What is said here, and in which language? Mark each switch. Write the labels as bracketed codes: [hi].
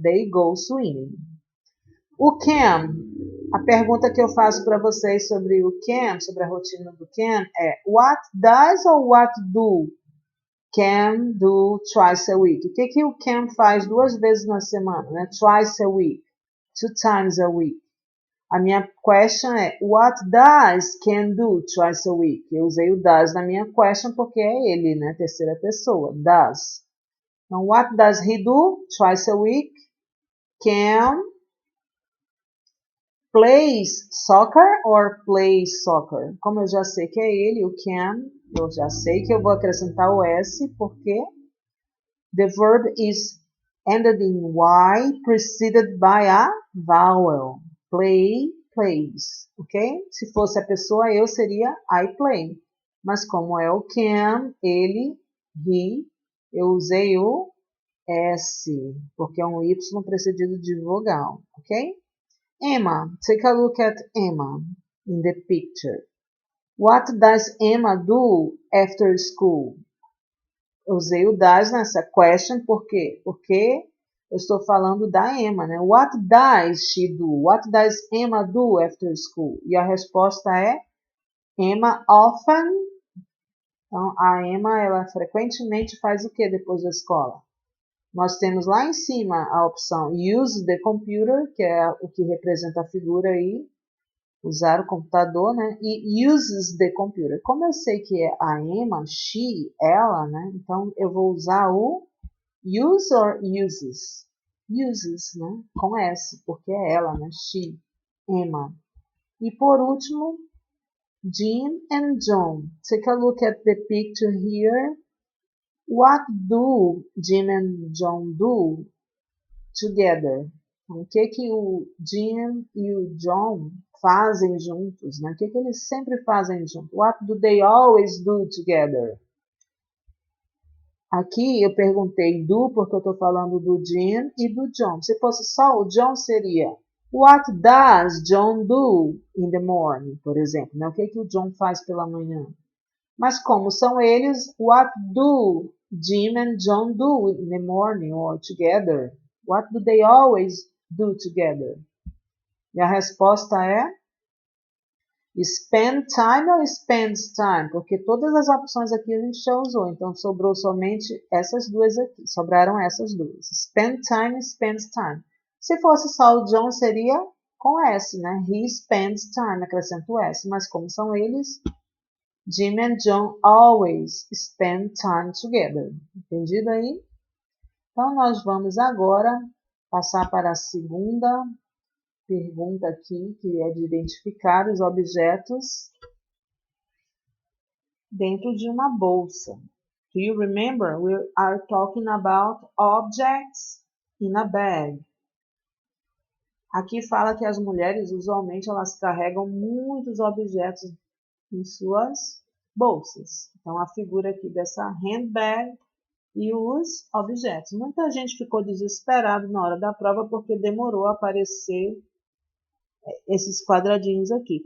[en] They go swimming. [pt] O Cam, a pergunta que eu faço para vocês sobre o Cam, sobre a rotina do Cam, é [en] what does or what do Cam do twice a week? [pt] O que o Cam faz 2 vezes na semana, né? [en] Twice a week. 2 times a week. [pt] A minha [en] question é, what does Ken do twice a week? [pt] Eu usei o does na minha question porque é ele, né? Terceira pessoa, does. [en] Então, what does he do twice a week? Ken plays soccer or plays soccer? [pt] Como eu já sei que é ele, o Ken, eu já sei que eu vou acrescentar o S porque [en] the verb is ended in Y preceded by a vowel. [pt] Play, plays, ok? Se fosse a pessoa, eu seria [en] I play. [pt] Mas como é o Ken, ele, he, eu usei o S, porque é um Y precedido de vogal, ok? [en] Emma, take a look at Emma in the picture. What does Emma do after school? [pt] Eu usei o does nessa question, por quê? Porque eu estou falando da Emma, né? [en] What does she do? What does Emma do after school? [pt] E a resposta é Emma often. Então, a Emma, ela frequentemente faz o que depois da escola? Nós temos lá em cima a opção [en] use the computer, [pt] que é o que representa a figura aí, usar o computador, né? E [en] uses the computer. [pt] Como eu sei que é a Emma, she, ela, né? Então, eu vou usar o use or uses? Uses, né? Com S, porque é ela, né? She, Emma. E por último, Jim and John. [en] Take a look at the picture here. What do Jim and John do together? [pt] O que o Jim e o John fazem juntos, né? O que eles sempre fazem juntos? [en] What do they always do together? [pt] Aqui eu perguntei do porque eu estou falando do Jim e do John. Se fosse só o John, seria [en] What does John do in the morning, [pt] por exemplo, né? O que o John faz pela manhã? Mas como são eles, [en] what do Jim and John do in the morning or together? What do they always do together? [pt] E a resposta é spend time ou spends time? Porque todas as opções aqui a gente já usou, então sobrou somente essas duas aqui. Sobraram essas duas. Spend time, spends time. Se fosse só o John, seria com S, né? [en] He spends time, acrescento S. [pt] Mas como são eles, [en] Jim and John always spend time together. [pt] Entendido aí? Então, nós vamos agora passar para a segunda pergunta aqui, que é de identificar os objetos dentro de uma bolsa. [en] Do you remember? We are talking about objects in a bag. [pt] Aqui fala que as mulheres, usualmente, elas carregam muitos objetos em suas bolsas. Então, a figura aqui dessa handbag e os objetos. Muita gente ficou desesperado na hora da prova porque demorou a aparecer esses quadradinhos aqui.